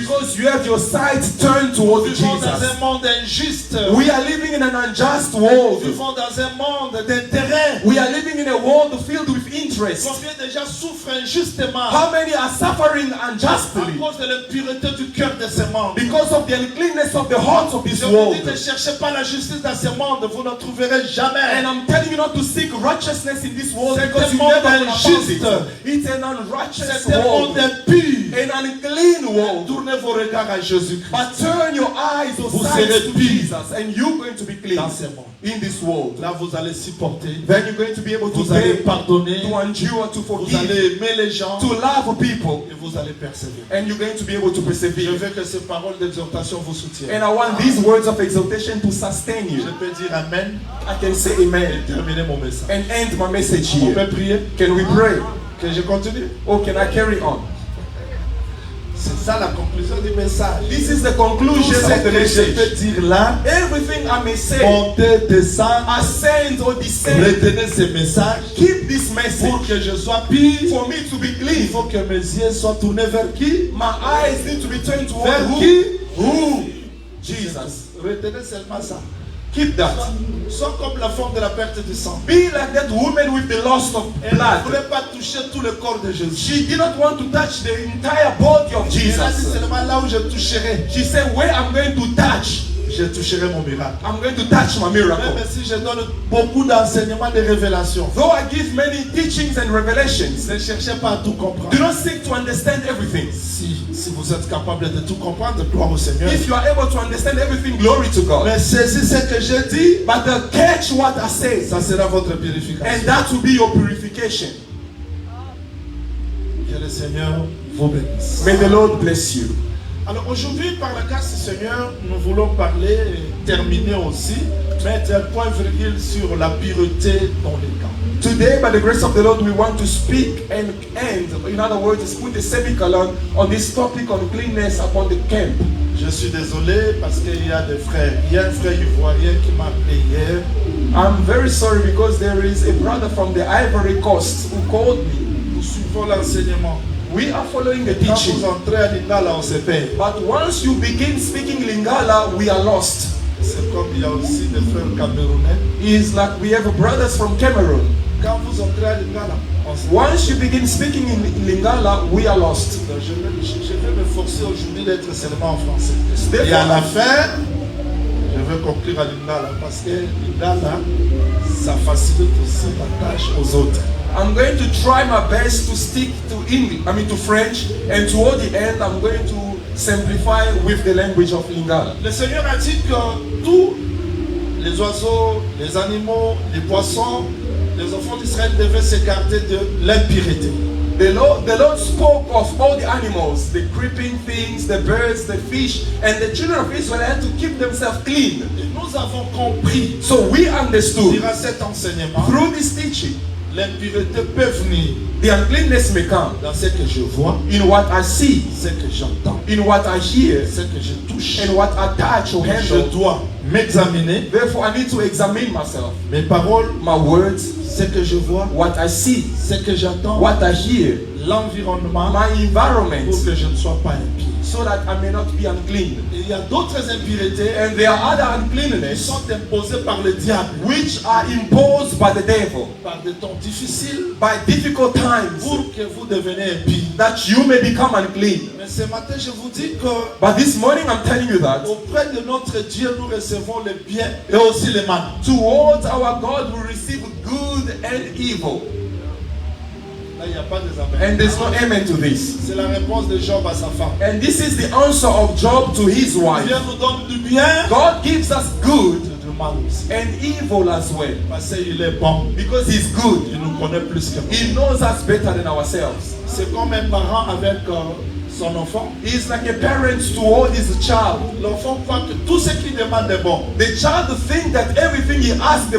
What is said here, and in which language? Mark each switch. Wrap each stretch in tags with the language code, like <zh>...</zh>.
<en>because you have your sights turned towards</en> <fr>Nous vivons dans</fr> <en>Jesus.</en> <fr>un monde injuste.</fr> <en>We are living in an unjust</en> <fr>Nous</fr> <en>world.</en> <fr>vivons dans un monde d'intérêt.</fr> <en>We are living in a world filled with interest.</en> <fr>Combien de gens souffrent injustement</fr> <en>How many are suffering</en> <fr>à</fr> <en>unjustly</en> <fr>cause de l'impureté du cœur de ce monde?</fr> <en>because of the uncleanness of the hearts of this</en> <fr>Je vous</fr> <en>world?</en> <fr>dis, ne cherchez pas la justice dans ce monde, vous ne trouverez jamais.</fr> <en>And I'm telling you not to seek righteousness in this world</en> <fr>C'est</fr> <en>because</en> <fr>un</fr> <en>you</en> <fr>monde</fr> <en>never will find it.</en> <fr>injuste.</fr> <en>It's an unrighteous</en> <fr>C'est un monde</fr> <en>world,</en> <fr>impur.</fr> <en>an unclean world.</en> <fr>Tournez vos regards à Jésus-Christ</fr> <en>But turn your eyes or</en> <fr>Vous</fr> <en>sights</en> <fr>serez</fr> <en>to</en> <fr>pure</fr> <en>Jesus, and you're going to be clean</en> <fr>dans ce monde.</fr> <en>in this world.</en> <fr>Là, vous allez supporter,</fr> <en>Then you're going to be able to</en> <fr>vous allez</fr> <en>bear,</en> <fr>pardonner,</fr> <en>to endure, to</en> <fr>vous</fr> <en>forgive,</en> <fr>allez aimer les gens</fr> <en>to love people,</en> <fr>et vous allez persévérer.</fr> <en>and you're going to be able to</en> <fr>Je</fr> <en>persevere.</en> <fr>veux que ces paroles d'exhortation vous soutiennent.</fr> <en>And I want these words of exaltation to sustain</en> <fr>Je</fr> <en>you.</en> <fr>peux dire Amen</fr> <en>I can say</en> <fr>et</fr> <en>amen</en> <fr>terminer mon message.</fr> <en>and end my message</en> <fr>On</fr> <en>here.</en> <fr>peut prier?</fr> <en>Can we pray?</en> <fr>Que je continue?</fr> <en>Or can I carry on?</en> <fr>C'est ça la conclusion du message.</fr> <en>This is the</en> <fr>Tout</fr> <en>conclusion</en> <fr>ce</fr> <en>of the</en> <fr>que je</fr> <en>message.</en> <fr>peux dire là,</fr> <en>Everything I may say,</en> <fr>montez, descendre,</fr> <en>ascend or descend,</en> <fr>retenez ce message</fr> <en>keep this</en> <fr>pour</fr> <en>message.</en> <fr>que je sois pire.</fr> <en>For me to be</en> <fr>Il</fr> <en>clean,</en> <fr>faut que mes yeux soient tournés vers qui?</fr> <en>my eyes need to be turned toward</en> <fr>Vers</fr> <en>who?</en> <fr>qui?</fr> <en>Who? Jesus.</en> <fr>Retenez seulement ça.</fr> <en>Keep that.</en> <fr>Sois comme la forme de la perte du sang.</fr> <en>Be like that woman with the loss of</en> <fr>Elle ne</fr> <en>blood.</en> <fr>voulait pas toucher tout le corps de Jésus.</fr> <en>She did not want to touch the entire body of</en> <fr>Elle a dit</fr> <en>Jesus.</en> <fr>seulement là où je toucherai,</fr> <en>She said, where I'm going to touch,</en> <fr>je toucherai mon miracle.</fr> <en>I'm going to touch my miracle.</en> <fr>Même si je donne beaucoup d'enseignements, de révélations,</fr> <en>Though I give many teachings and revelations,</en> <fr>ne cherchez pas à tout comprendre.</fr> <en>do not seek to understand everything.</en> <fr>Si vous êtes capable de tout comprendre, gloire au Seigneur.</fr> <en>If you are able to understand everything, glory to God.</en> <fr>Mais saisissez ce que je dis,</fr> <en>But catch what I say,</en> <fr>ça sera votre</fr> <en>and</en> <fr>purification.</fr> <en>that will be your purification.</en> <fr>Que le Seigneur vous bénisse.</fr> <en>May the Lord bless you.</en> <fr>Alors aujourd'hui, par la grâce du Seigneur, nous voulons parler et terminer aussi, mettre un point virgule sur la pureté dans les camps.</fr> <en>Today, by the grace of the Lord, we want to speak and end. In other words, put a semicolon on this topic on cleanness upon the camp.</en> <fr>Je suis désolé parce qu'il y a des frères. Il y a un frère ivoirien qui m'a appelé hier.</fr> <en>I'm very sorry because there is a brother from the Ivory Coast who called me.</en> <fr>Nous suivons l'enseignement.</fr> <en>We are following the</en> <fr>Quand</fr> <en>teaching.</en> <fr>vous entrez à Lingala, on se perd.</fr> <en>But once you begin speaking Lingala, we are lost.</en> <fr>C'est comme il y a aussi des frères camerounais.</fr> <en>It's like we have brothers from Cameroon.</en> <fr>Quand vous entrez à Lingala, on se perd.</fr> <en>Once you begin speaking in Lingala, we are lost.</en> <fr>Donc, je vais me forcer aujourd'hui d'être seulement en français. Et à</fr> <en>Therefore,</en> <fr>la fin, je vais conclure à Lingala parce que Lingala, ça facilite aussi la tâche aux autres.</fr> <en>I'm going to try my best to stick to English, to French, and toward the end, I'm going to simplify with the language of Lingala.</en> <fr>Le Seigneur a dit que tous les oiseaux, les animaux, les poissons, les enfants d'Israël devaient se garder de l'impureté.</fr> <en>The Lord spoke of all the animals, the creeping things, the birds, the fish, and the children of Israel had to keep themselves clean.</en> <fr>Et nous avons compris,</fr> <en>So we understood</en> <fr>durant cet enseignement,</fr> <en>through this teaching,</en> <fr>l'impureté peut venir</fr> <en>the uncleanness may come</en> <fr>dans ce que je vois,</fr> <en>in what I see,</en> <fr>ce que j'entends,</fr> <en>in what I hear,</en> <fr>ce que je touche.</fr> <en>and what I touch or</en> <fr>Je</fr> <en>handle.</en> <fr>dois m'examiner,</fr> <en>Therefore, I need to examine myself,</en> <fr>mes paroles,</fr> <en>my words,</en> <fr>ce que je vois,</fr> <en>what I see,</en> <fr>ce que j'entends,</fr> <en>what I hear,</en> <fr>l'environnement,</fr> <en>my environment,</en> <fr>pour que je ne sois pas impie.</fr> <en>so that I may not be unclean.</en> <fr>Et il y a d'autres impuretés</fr> <en>And there are other</en> <fr>qui</fr> <en>uncleanness</en> <fr>sont imposées par le diable,</fr> <en>which are imposed by the devil,</en> <fr>par des temps difficiles,</fr> <en>by difficult times,</en> <fr>pour que vous deveniez impie.</fr> <en>that you may become unclean.</en> <fr>Mais ce matin, je vous dis que</fr> <en>But this morning I'm telling you that</en> <fr>auprès de notre Dieu, nous recevons le bien et aussi le mal.</fr> <en>towards our God we receive good and evil.</en> <fr>Là, il n'y a pas des amen.</fr> <en>And there's no amen to this.</en> <fr>C'est la réponse de Job à sa femme.</fr> <en>And this is the answer of Job to his wife.</en> <fr>Dieu nous donne du bien</fr> <en>God gives us good</en> <fr>et du mal aussi.</fr> <en>and evil as well.</en> <fr>Parce qu'il est bon.</fr> <en>Because he's good.</en> <fr>Il nous connaît plus que nous.</fr> <en>He knows us better than ourselves.</en> <fr>C'est comme un parent avec son enfant.</fr> <en>He's like a parent toward his child.</en> <fr>L'enfant croit que tout ce qu'il demande est bon.</fr> <en>The child thinks that everything he asks the</en>